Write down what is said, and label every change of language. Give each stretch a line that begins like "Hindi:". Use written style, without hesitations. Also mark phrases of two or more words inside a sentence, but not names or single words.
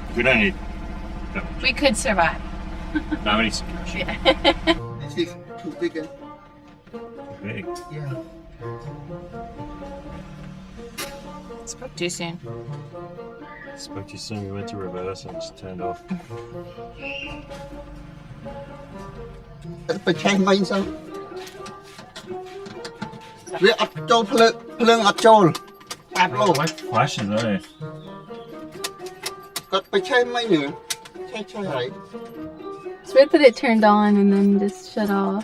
English: we don't need that much. We could survive. No, we need some cash. Yeah. This is too big. Big. Yeah. Spoke too soon. Spoke too soon, we went to reverse and just turned off.
Thai: ไปใช้ไหมซัง
Khmer: វាអត់ចូលភ្លើងអត់ចូលអាប់ឡូ
English: Flashes, eh?
Thai: គាត់ไปใช้ไหมเนี่ยใช่ហើយ
English: It's weird that it turned on and then just shut off.